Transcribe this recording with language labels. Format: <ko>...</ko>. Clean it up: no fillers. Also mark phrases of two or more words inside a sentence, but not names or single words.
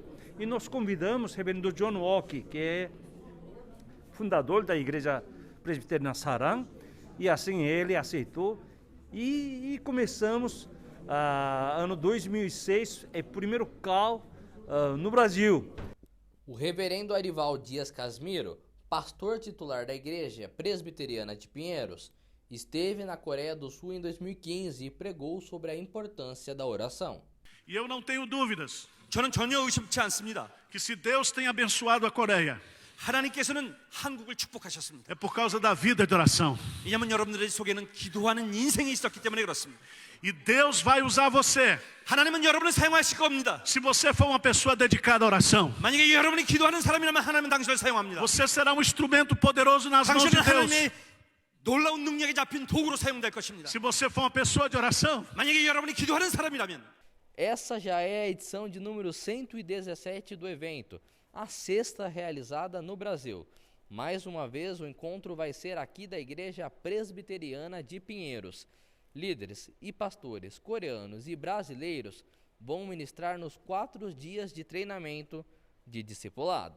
<pt>E nós convidamos o reverendo John Walk, que é fundador da igreja presbiteriana Sarang, e assim ele aceitou e começamos ano 2006, o primeiro call no Brasil. O reverendo Arival Dias Casmiro, pastor titular da igreja presbiteriana de Pinheiros, esteve na Coreia do Sul em 2015 e pregou sobre a importância da oração. E eu não tenho dúvidas</pt> <ko>저는 전혀 의심치 않습니다.</ko> <pt>que se Deus tem abençoado a Coreia,</pt> <ko>하나님께서는 한국을 축복하셨습니다.</ko> <pt>é por causa da vida de oração.</pt> <ko>왜냐하면 여러분들 속에는 기도하는 인생이 있었기 때문에 그렇습니다.</ko> <pt>E Deus vai usar você</pt> <ko>하나님은 여러분을 사용하실 겁니다.</ko> <pt>se você for uma pessoa dedicada à oração.</pt> <ko>만약에 여러분이 기도하는 사람이라면 하나님은 당신을 사용합니다.</ko> <pt>Você será um instrumento poderoso nas mãos de</pt> <ko>당신은</ko> <pt>Deus.</pt> <ko>하나님의 놀라운 능력에 잡힌 도구로 사용될 것입니다.</ko> <pt>Se você for uma pessoa de oração,</pt> <ko>만약에 여러분이 기도하는 사람이라면</ko> <pt>Essa já é a edição de número 117 do evento, a sexta realizada no Brasil. Mais uma vez, o encontro vai ser aqui da Igreja Presbiteriana de Pinheiros. Líderes e pastores coreanos e brasileiros vão ministrar nos 4 dias de treinamento de discipulado.</pt>